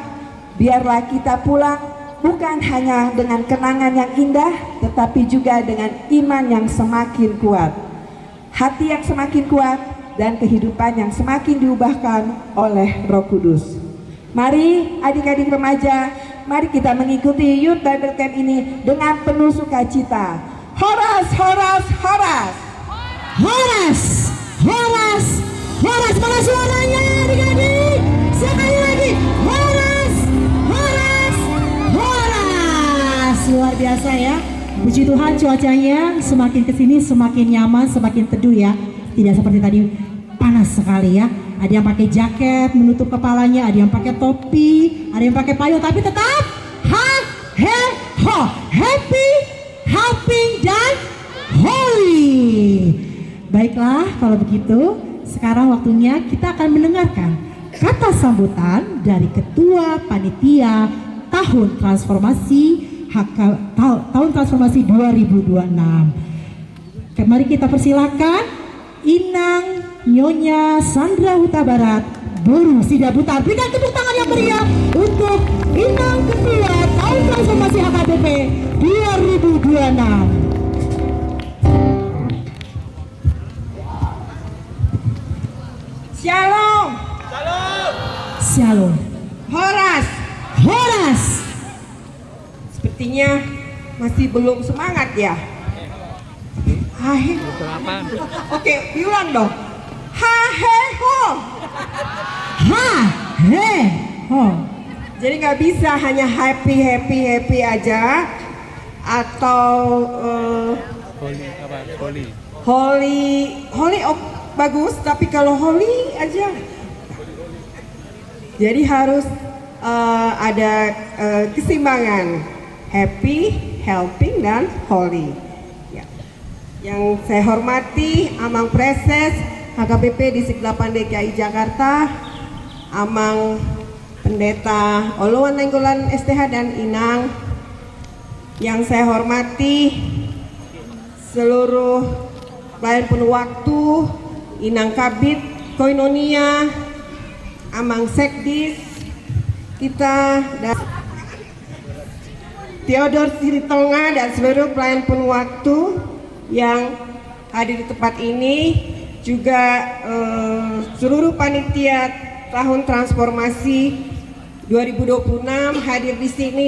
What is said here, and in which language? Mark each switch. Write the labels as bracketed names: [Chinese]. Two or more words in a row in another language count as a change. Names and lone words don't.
[Indonesian] Biarlah kita pulang bukan hanya dengan kenangan yang indah, tetapi juga dengan iman yang semakin kuat, hati yang semakin kuat, dan kehidupan yang semakin diubahkan oleh Roh Kudus. Mari adik-adik remaja, mari kita mengikuti Youth Bible Camp ini dengan penuh sukacita. [Batak Toba] Horas, horas, horas. Horas, horas, horas. [Indonesian] Mana suaranya adik-adik? Sekali lagi. [Batak Toba] Horas, horas, horas. [Indonesian] Luar biasa ya. Puji Tuhan, cuacanya semakin kesini semakin nyaman, semakin teduh ya. Tidak seperti tadi panas sekali ya. Ada yang pakai jaket menutup kepalanya, ada yang pakai topi, ada yang pakai payung, tapi tetap ha, he, ho, [English] happy, helping, dan holy. [Indonesian] Baiklah, kalau begitu, sekarang waktunya kita akan mendengarkan kata sambutan dari Ketua Panitia Tahun Transformasi Tahun Transformasi 2026. Mari kita persilakan Inang Nyonya Sandra Huta Barat Boru Sida Butar. Berikan tepuk tangan yang meriah untuk Inang Ketua Tahun Transformasi HKBP 2026. Shalom. Shalom. Horas. Horas. Sepertinya masih belum semangat ya. Hai. Oke, ulang dong. Ha he ho. Ha he ho. Jadi nggak bisa hanya happy aja atau holy bagus, tapi kalau holy aja. Jadi harus ada keseimbangan, [English] happy, helping, [Indonesian] dan holy. Ya. Yang saya hormati Amang Preses HKBP Distrik 8 DKI Jakarta, Amang Pendeta Oluwan Nainggolan STH dan Inang. Yang saya hormati seluruh pelayan penuh waktu, Inang Kabit Koinonia, Amang Sekdis kita, dan Theodor Siritonga, dan seluruh pelayan penuh waktu yang hadir di tempat ini, juga seluruh panitia Tahun Transformasi 2026 hadir di sini.